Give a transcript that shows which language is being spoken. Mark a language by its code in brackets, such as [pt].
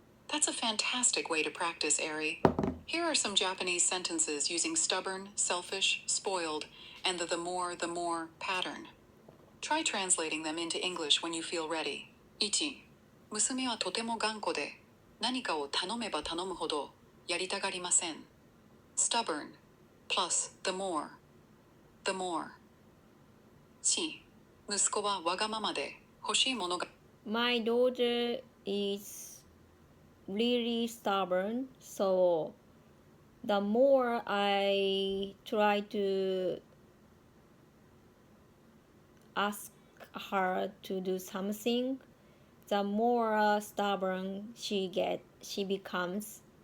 [en] That's a fantastic way to practice, Ari. Here are some Japanese sentences using stubborn, selfish, spoiled, and the more pattern. Try translating them into English when you feel ready. 1. [ja] 娘はとても頑固で、何かを頼めば頼むほどやりたがりません。 [en] Stubborn plus the more. 2. [ja] 息子はわがままで欲しいものが [en] My daughter is really stubborn, so the more I try to ask her to do something, the more stubborn she becomes.